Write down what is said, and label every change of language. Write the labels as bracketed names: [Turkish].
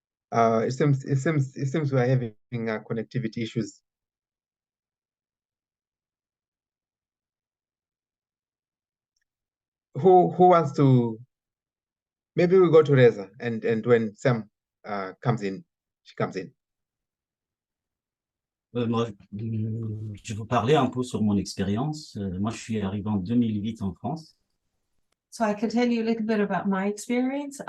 [English] It seems we're having connectivity issues. Who wants to? Maybe we'll go to Reza, and when Sam comes in, she comes in. [French] Moi, je vais vous parler un peu sur mon expérience. Moi, je suis arrivé en 2008 en France. [English] So I can tell you a little bit about my experience.